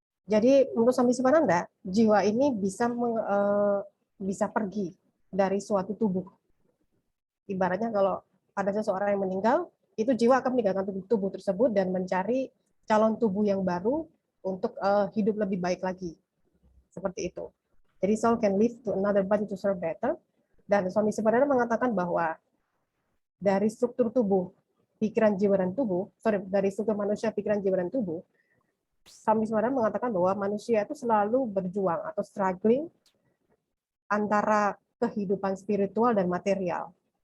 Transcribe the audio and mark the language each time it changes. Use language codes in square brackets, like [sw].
[id] Jadi menurut Swami Sivananda, jiwa ini bisa pergi dari suatu tubuh. Ibaratnya kalau ada seseorang yang meninggal, itu jiwa akan meninggalkan tubuh tersebut dan mencari calon tubuh yang baru untuk hidup lebih baik lagi. Seperti itu. [en] Jadi soul can live to another body to serve better. [id] Dan Swami Sivananda mengatakan bahwa dari struktur tubuh, pikiran, jiwa, dan tubuh, dari struktur manusia, pikiran, jiwa, dan tubuh, Swami Sivananda mengatakan bahwa manusia itu selalu berjuang atau struggling antara kehidupan spiritual dan material.